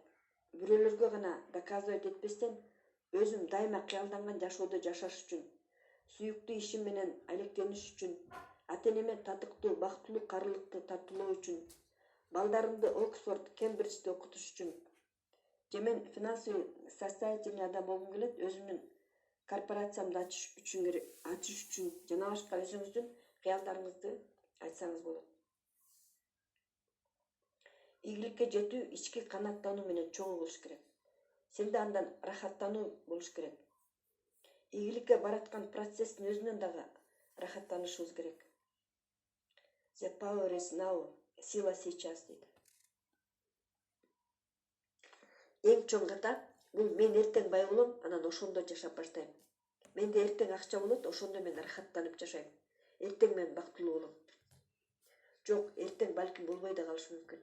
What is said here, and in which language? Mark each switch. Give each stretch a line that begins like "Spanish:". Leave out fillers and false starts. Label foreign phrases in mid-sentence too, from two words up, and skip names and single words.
Kyrgyz: Бирөөлөргө гана доказывать этпестен, өзүм дайыма кыялданган жашоодо жашаш үчүн, сүйүктүү ишим менен алектениш үчүн, ата-энеме татыктуу, бактылуу карылыкты тартуулоо үчүн, балдарымды Оксфорд, Кембриджде окутуш үчүн, же мен
Russian: финансовый состоятельный
Kyrgyz: адам болгум келет, өзүмдүн корпорациямды ачыш үчүн жана башка өзүңүздүн кыялдарыңызды айтсаңыз болот. Ийгиликке жетүү ички канааттануу менен чогуу болуш керек. Сенде андан рахаттануу болуш керек. Ийгиликке бараткан процесстин өзүнөн дагы рахаттанышыбыз керек.
English: The power is now,
Russian: сила сейчас дейт.
Kyrgyz: Эң чоң ката бул мен эртең бай болом, анан ошондо жашап баштайм. Менде эртең акча болот, ошондо мен рахаттанып жашайм. Эртең мен бактылуу болом. Жок, эртең балким болбой да калышы мүмкүн.